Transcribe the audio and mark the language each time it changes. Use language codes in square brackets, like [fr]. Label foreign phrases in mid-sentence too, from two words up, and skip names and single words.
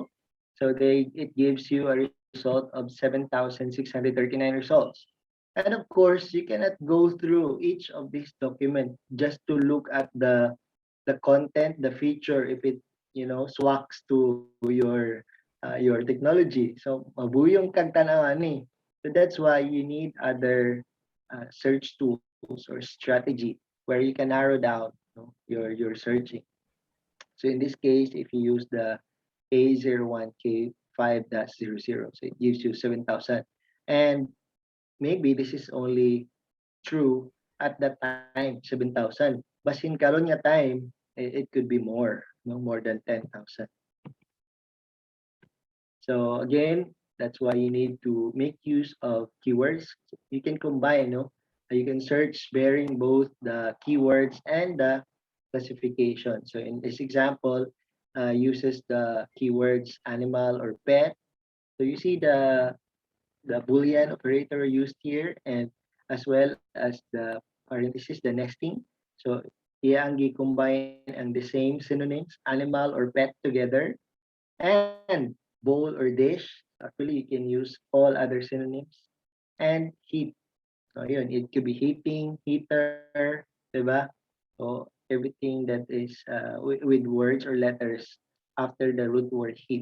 [en] So it gives you a result of 7,639 results. And of course, you cannot go through each of these documents just to look at the content, the feature, if it swacks to your technology. [hil] So mabuyong kag tanawan eh. [en] So that's why you need other search tools or strategy where you can narrow down your searching. So in this case, if you use the A01K5-00, so it gives you 7,000. And maybe this is only true at that time, 7,000. [hil] Basin karon nga time, [en] it could be more, more than 10,000. So again, that's why you need to make use of keywords. You can combine, you can search bearing both the keywords and the classification. So in this example, uses the keywords animal or pet. So you see the Boolean operator used here, and as well as the parenthesis, the nesting. [hil] So iya ang [en] combine ang the same synonyms, animal or pet together, and bowl or dish. Actually, you can use all other synonyms, and heat. So yun, it could be heating, heater, diba? So everything that is with words or letters after the root word heat.